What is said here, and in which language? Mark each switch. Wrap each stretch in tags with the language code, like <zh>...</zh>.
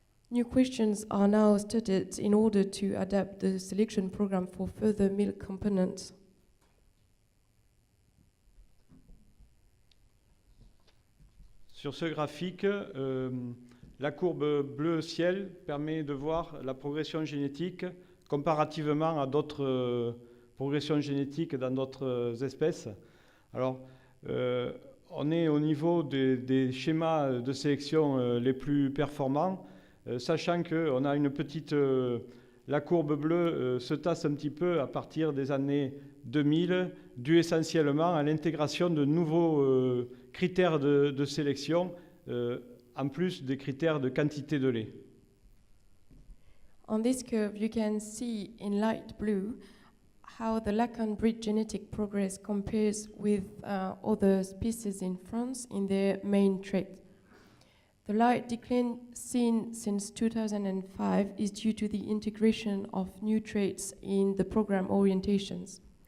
<en>New questions are now studied in order to adapt the selection program for further milk components.</en> <fr>Sur ce graphique, la courbe bleu ciel permet de voir la progression génétique comparativement à d'autres progressions génétiques dans d'autres espèces. Alors, on est au niveau des schémas de sélection les plus performants, sachant qu'on a une petite... la courbe bleue se tasse un petit peu à partir des années 2000, dû essentiellement à l'intégration de nouveaux critères de sélection, en plus des critères de quantité de lait.</fr> <en>On this curve, you can see in light blue how the Lacan breed genetic progress compares with other species in France in their main trait. The light decline seen since 2005 is due to the integration of new traits in the program orientations.</en>